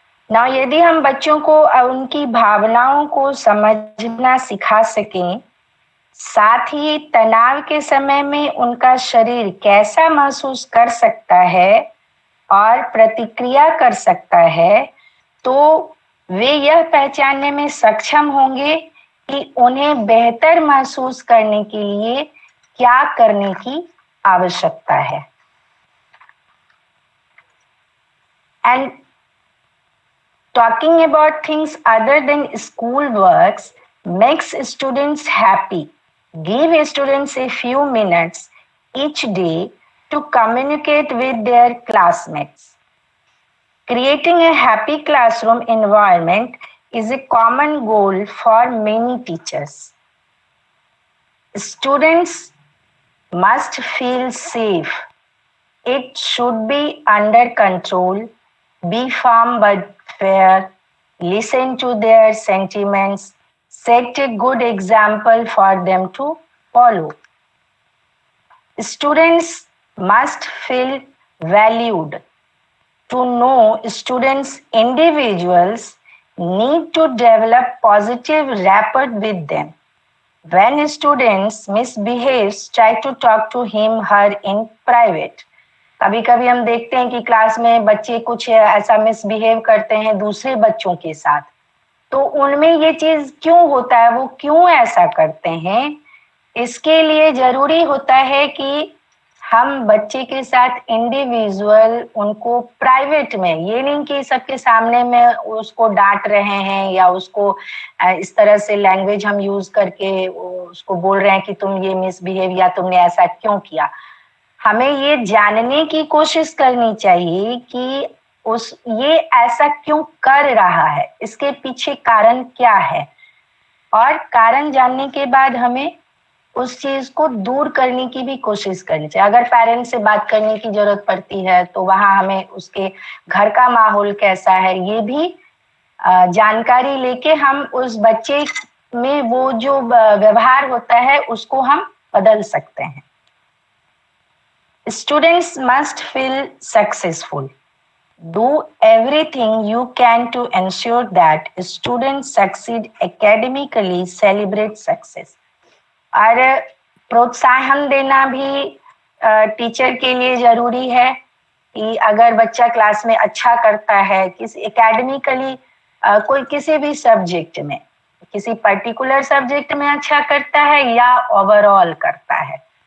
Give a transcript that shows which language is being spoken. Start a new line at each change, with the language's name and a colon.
Hindi: ना यदि हम बच्चों को उनकी भावनाओं को समझना सिखा सकें, साथ ही तनाव के समय में उनका शरीर कैसा महसूस कर सकता है और प्रतिक्रिया कर सकता है, तो वे यह पहचानने में सक्षम होंगे कि उन्हें बेहतर महसूस करने के लिए क्या करने की आवश्यकता है.
English: And talking about things other than school works makes students happy. Give students a few minutes each day to communicate with their classmates. Creating a happy classroom environment is a common goal for many teachers. Students must feel safe. It should be under control. Be firm but fair. Listen to their sentiments. Set a good example for them to follow. Students must feel valued. To know students, individuals need to develop positive rapport with them. When students misbehaves, try to talk to him, her in private.
Hindi: कभी कभी हम देखते हैं कि class में बच्चे कुछ ऐसा मिसबिहेव करते हैं दूसरे बच्चों के साथ, तो उनमें ये चीज क्यों होता है, वो क्यों ऐसा करते हैं, इसके लिए जरूरी होता है कि हम बच्चे के साथ इंडिविजुअल उनको प्राइवेट में, ये नहीं कि सबके सामने में उसको डांट रहे हैं या उसको इस तरह से लैंग्वेज हम यूज करके उसको बोल रहे हैं कि तुम ये मिसबिहेव या तुमने ऐसा क्यों किया. हमें ये जानने की कोशिश करनी चाहिए कि ये ऐसा क्यों कर रहा है, इसके पीछे कारण क्या है, और कारण जानने के बाद हमें उस चीज को दूर करने की भी कोशिश करनी चाहिए. अगर पेरेंट्स से बात करने की जरूरत पड़ती है तो वहां हमें उसके घर का माहौल कैसा है ये भी जानकारी लेके हम उस बच्चे में वो जो व्यवहार होता है उसको हम बदल सकते हैं.
English: Students must feel successful. Do everything you can to ensure that students succeed academically. Celebrate success.
Hindi: और प्रोत्साहन देना भी टीचर के लिए जरूरी है कि अगर बच्चा क्लास में अच्छा करता है, किसी एकेडमिकली कोई किसी भी सब्जेक्ट में, किसी पर्टिकुलर सब्जेक्ट में अच्छा करता है या ओवरऑल करता है,